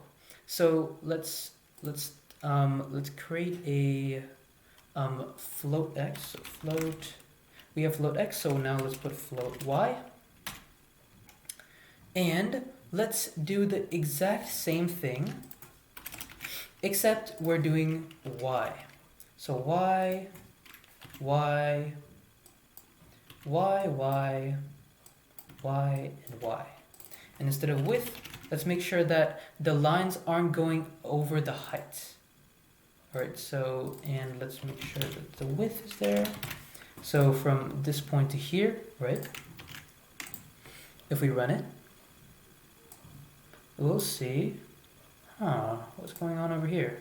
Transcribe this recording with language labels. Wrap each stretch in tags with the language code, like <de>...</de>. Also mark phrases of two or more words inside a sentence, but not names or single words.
<en>So let's create a float x. So float, we have float x, so now let's put float y. And let's do the exact same thing, except we're doing y. So y, y, y, y, y, and y. And instead of width, let's make sure that the lines aren't going over the height. Alright, so, and let's make sure that the width is there. So from this point to here, right? If we run it, we'll see, what's going on over here?</en>